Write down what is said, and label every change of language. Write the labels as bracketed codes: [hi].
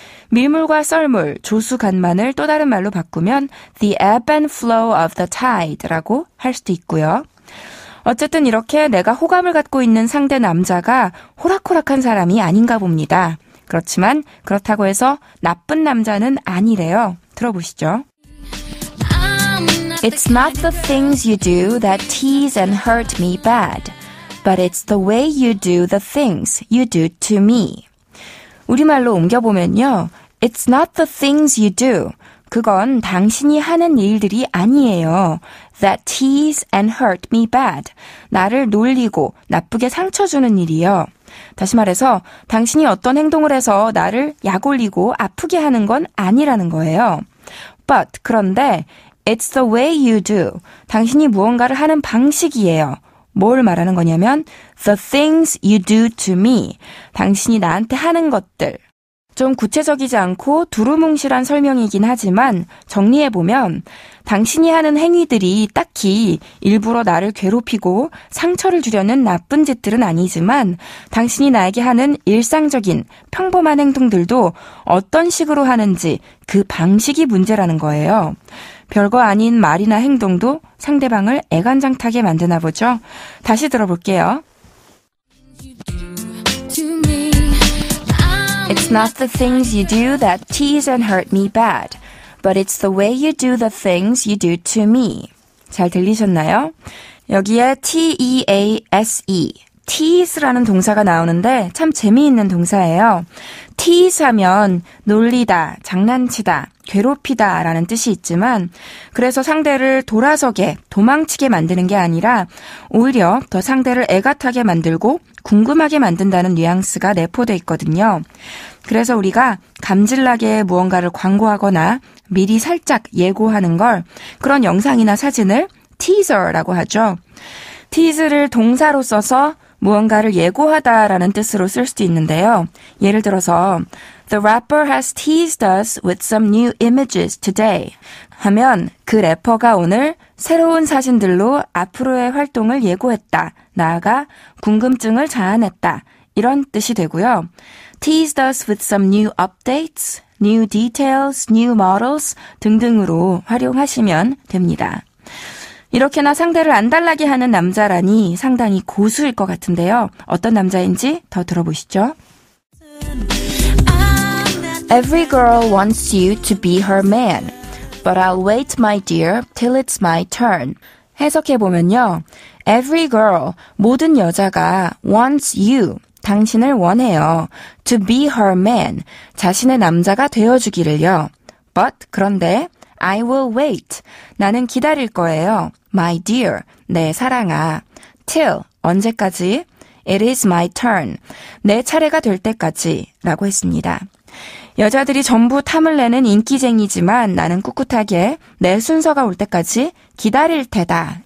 [ko] 밀물과 썰물, 조수간만을 또 다른 말로 바꾸면 [en] the ebb and flow of the tide [ko] 라고 할 수도 있고요. 어쨌든 이렇게 내가 호감을 갖고 있는 상대 남자가 호락호락한 사람이 아닌가 봅니다. 그렇지만 그렇다고 해서 나쁜 남자는 아니래요. 들어보시죠. [en] It's not the things you do that tease and hurt me bad, but it's the way you do the things you do to me. [ko] 우리말로 옮겨보면요. [en] It's not the things you do. [ko] 그건 당신이 하는 일들이 아니에요. [en] That tease and hurt me bad. [ko] 나를 놀리고 나쁘게 상처 주는 일이요. 다시 말해서 당신이 어떤 행동을 해서 나를 약올리고 아프게 하는 건 아니라는 거예요. [en] But [ko] 그런데 [en] It's the way you do. [ko] 당신이 무언가를 하는 방식이에요. 뭘 말하는 거냐면 [en] The things you do to me. [ko] 당신이 나한테 하는 것들. 좀 구체적이지 않고 두루뭉실한 설명이긴 하지만 정리해보면 당신이 하는 행위들이 딱히 일부러 나를 괴롭히고 상처를 주려는 나쁜 짓들은 아니지만 당신이 나에게 하는 일상적인 평범한 행동들도 어떤 식으로 하는지 그 방식이 문제라는 거예요. 별거 아닌 말이나 행동도 상대방을 애간장타게 만드나 보죠. 다시 들어볼게요. [en] It's not the things you do that tease and hurt me bad, but it's the way you do the things you do to me. [ko] 잘 들리셨나요? 여기에 T-E-A-S-E, tease라는 동사가 나오는데 참 재미있는 동사예요. tease 하면 놀리다, 장난치다, 괴롭히다 라는 뜻이 있지만 그래서 상대를 돌아서게, 도망치게 만드는 게 아니라 오히려 더 상대를 애가 타게 만들고 궁금하게 만든다는 뉘앙스가 내포돼 있거든요. 그래서 우리가 감질나게 무언가를 광고하거나 미리 살짝 예고하는 걸 그런 영상이나 사진을 teaser라고 하죠. tease를 동사로 써서 무언가를 예고하다라는 뜻으로 쓸 수도 있는데요. 예를 들어서 [en] The rapper has teased us with some new images today [ko] 하면 그 래퍼가 오늘 새로운 사진들로 앞으로의 활동을 예고했다. 나아가 궁금증을 자아냈다. 이런 뜻이 되고요. [en] Teased us with some new updates, new details, new models [ko] 등등으로 활용하시면 됩니다. 이렇게나 상대를 안달나게 하는 남자라니 상당히 고수일 것 같은데요. 어떤 남자인지 더 들어보시죠. [en] Every girl wants you to be her man, but I'll wait, my dear, till it's my turn. [ko] 해석해보면요. [en] Every girl, [ko] 모든 여자가 [en] wants you, [ko] 당신을 원해요. [en] To be her man, [ko] 자신의 남자가 되어주기를요. [en] But, [ko] 그런데, [en] I will wait, [ko] 나는 기다릴 거예요. [en] My dear, [ko] 내 사랑아. Till, 언제까지? [en] It is my turn, [ko] 내 차례가 될 때까지 라고 했습니다. 여자들이 전부 탐을 내는 인기쟁이지만 나는 꿋꿋하게 내 순서가 올 때까지 기다릴 테다.